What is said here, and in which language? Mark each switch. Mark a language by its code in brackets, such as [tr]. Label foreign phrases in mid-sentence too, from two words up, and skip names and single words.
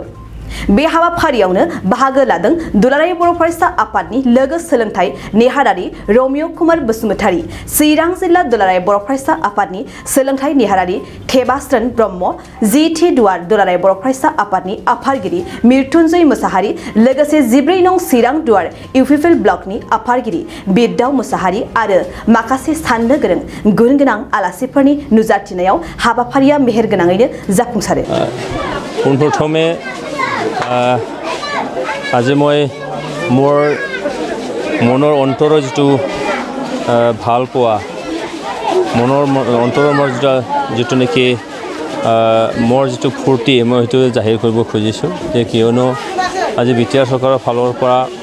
[brx] बे हाबाफारियावनो बाहागो लादों दुलाराय बर' फरायसा आफादनि लोगो सोलोंथाइ नेहारारि रमिय कुमार बसुमतारी, चिरां जिल्ला दुलाराय बर' फरायसा आफादनि सोलोंथाइ नेहारारि थेबास्रोन ब्रह्म, जिथि दुवार दुलाराय बर' फरायसा आफादनि आफादगिरि मृत्युंजय मोसाहारि, लोगोसे 14 नं चिरां दुवार इउपिपिएल ब्लकनि आफादगिरि बिरदाव मोसाहारि आरो माखासे साननो गोरों गुन गोनां आलासिफोरनि नुजाथिनायाव हाबाफारिया मेहेरगोनाङैनो जाफुंसारो। [as] পোনপ্ৰথমে আজি মই মোৰ মনৰ অন্তৰৰ যিটো ভাল পোৱা, মনৰ অন্তৰৰ মোৰ যিটো নেকি মোৰ যিটো ফূৰ্তি মই সেইটো জাহিৰ কৰিব খুজিছোঁ যে কিয়নো আজি বিটিআৰ চৰকাৰৰ ফালৰ পৰা